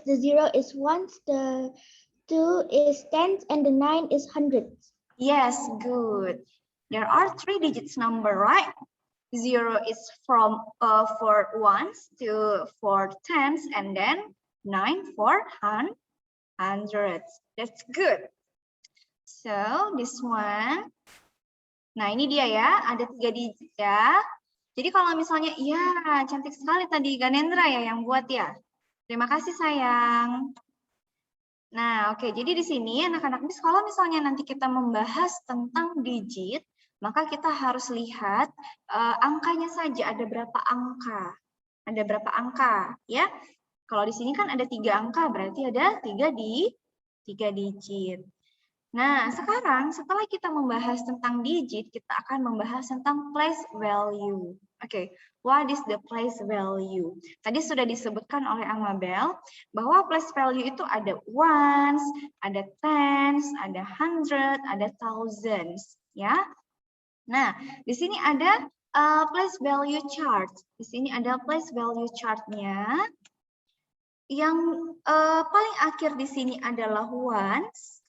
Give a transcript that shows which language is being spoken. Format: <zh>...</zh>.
<en>The 0 is ones, the 2 is tens, and the 9 is hundreds. Yes, good. There are 3 digits number, right? 0 is from for ones, 2 for tens, and then 9 for hundreds. That's good. So this one.</en> <id>Nah ini dia ya, ada 3 digit ya. Jadi kalau misalnya, ya cantik sekali tadi Ganendra ya yang buat ya. Terima kasih sayang. Nah oke, jadi di sini anak-anak Miss kalau misalnya nanti kita membahas tentang digit, maka kita harus lihat angkanya saja ada berapa angka. Ada berapa angka ya. Kalau di sini kan ada 3 angka, berarti ada 3 digit. Nah, sekarang setelah kita membahas tentang digit, kita akan membahas tentang place value.</id> <en>Oke, what is the place value?</en> <id>Tadi sudah disebutkan oleh Amabel bahwa place value itu ada ones, ada tens, ada hundred, ada thousands, ya. Nah, di sini ada place value chart. Di sini ada place value chart-nya. Yang paling akhir di sini adalah ones.</id>